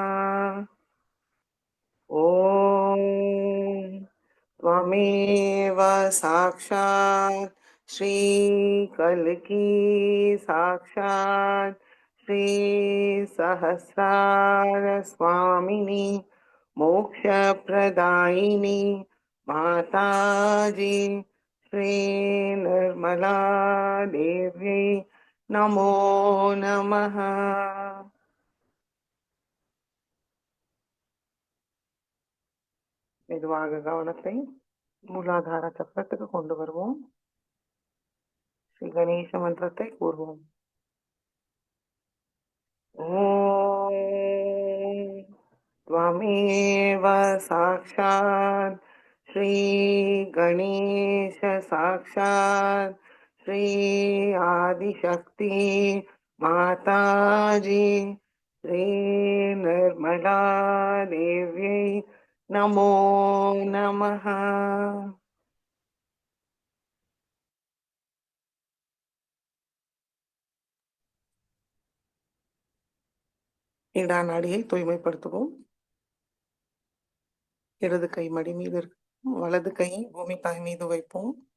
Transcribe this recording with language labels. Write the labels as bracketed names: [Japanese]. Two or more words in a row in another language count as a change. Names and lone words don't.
[Sanskrit] ॐ त्वमेव साक्षात् श्रीकल्की साक्षात् श्री सहस्रार स्वामिनी मोक्षप्रदायिनी माताजी श्री निर्मला देव्यै नमो नमः। [Tamil] மெதுவாக கவனத்தை மூலாதார சக்கரத்துக்கு கொண்டு வருவோம். ஸ்ரீ கணேச மந்திரத்தை கூறுவோம். [Sanskrit] ஓம் त्वमेव साक्षात् श्री गणेश साक्षात् श्री आदिशक्ति माताजी श्री निर्मला देव्यै नमो नमः। [Tamil] இடா நாடியை தூய்மைப்படுத்துவோம். இடது கை மடி மீது இருக்கும், வலது கையை பூமி தாய் மீது வைப்போம்.